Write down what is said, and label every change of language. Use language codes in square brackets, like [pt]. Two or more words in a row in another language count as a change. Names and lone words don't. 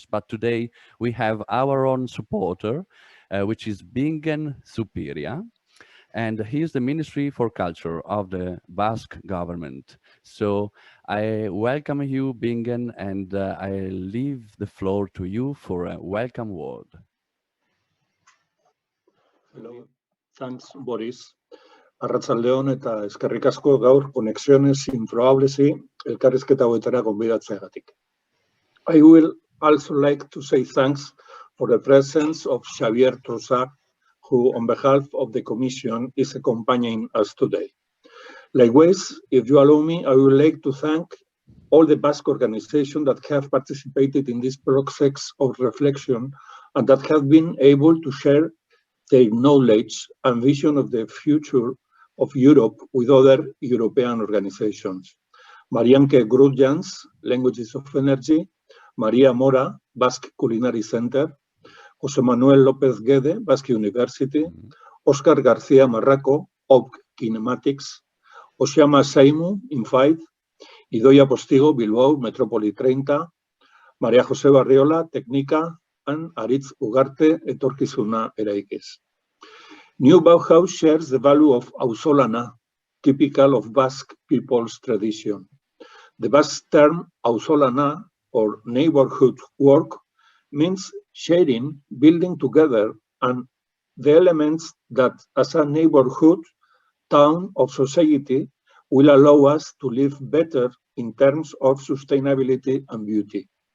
[en] But today we have our own supporter, which is Bingen Zupiria, and he is the Ministry for Culture of the Basque Government. So I welcome you, Bingen, and I leave the floor to you for a welcome word. Hello. Thanks, Boris. [eu] Arratsaldeon eta eskerrik asko gaur Conexiones improbablesi elkarrizketa hauetara gonbidatzeagatik. [en] I will also like to say thanks for the presence of Xavier Trossard, who on behalf of the Commission is accompanying us today. Likewise, if you allow me, I would like to thank all the Basque organizations that have participated in this process of reflection and that have been able to share their knowledge and vision of the future of Europe with other European organizations. Marianke Grudjans, Languages of Energy, Maria Mora, Basque Culinary Center, José Manuel López Guede, Basque University, Oscar García Marraco, OBC Kinematics, Osiama Saimu, Infight, Idoia Postigo, Bilbao Metropoli-30, María José Barriola, Técnica, and Aritz Ugarte, Etorkizuna Eraikiz. New Bauhaus shares the value of auzolana, typical of Basque people's tradition. The Basque term auzolana, or neighborhood work, means sharing, building together, and the elements that, as a neighborhood, town of society, will allow us to live better in terms of sustainability and beauty.